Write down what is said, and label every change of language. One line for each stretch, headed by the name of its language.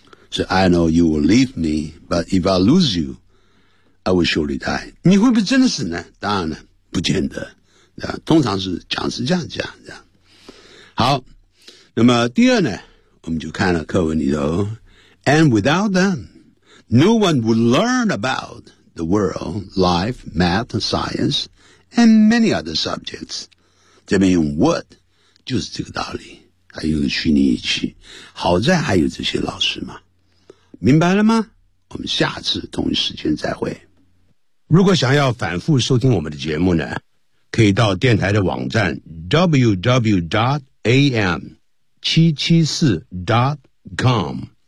English: So I know you will leave me but if I lose you I will surely die，
Chinese: 你会不会真的死呢？当然了，不见得，通常是讲是这样讲这样。好，那么第二呢，我们就看了课文里头
English: And without themNo one would learn about the world, life, math, science, and many other subjects.
Chinese: 这边用 would 就是这个道理，还有个虚拟语气。好在还有这些老师嘛，明白了吗？我们下次同一时间再会。如果想要反复收听我们的节目呢，可以到电台的网站 www.am774.com。